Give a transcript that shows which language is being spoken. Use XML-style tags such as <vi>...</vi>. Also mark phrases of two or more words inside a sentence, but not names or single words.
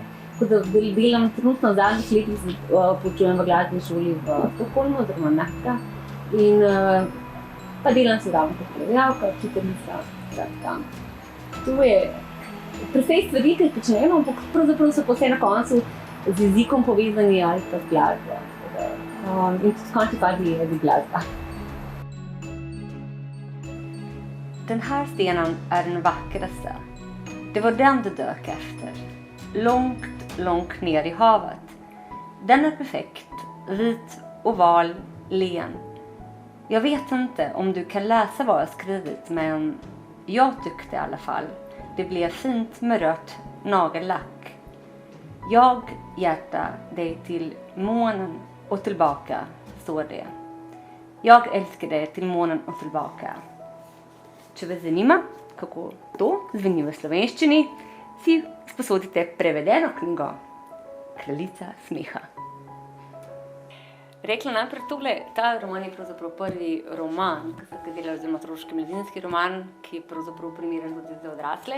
<sl>Tako da delam trenutno v zadnjih letih, poučujem v glasbeni šoli v Stockholmu, oziroma Nacka, in pa delam se ravno kot prevajalka, učiteljica, skratka. To je precej stvari, ki počnemo, ampak pravzaprav so pa vse na koncu z jezikom povezani ali pa z glasbo. In tudi v končni fazi je glasba.</sl> <sv>Den här stenen är den vackraste. Det var den du dök efter. Långt ner i havet. Den är perfekt, vit, oval, len. Jag vet inte om du kan läsa vad jag skrivit, men jag tyckte i alla fall. Det blev fint med rött nagellack. Jag hjärtar dig till månen och tillbaka, står det. Jag älskar dig till månen och tillbaka.</sv> <sl>Če vas zanima, kako to zveni v slovenščini, si sposodite prevedeno knjigo Kraljica smeha. Rekla najprej tole, ta roman je pravzaprav prvi roman, ki sem ga delala, oziroma otroški mladinski roman, ki je pravzaprav primeren tudi za odrasle.</sl>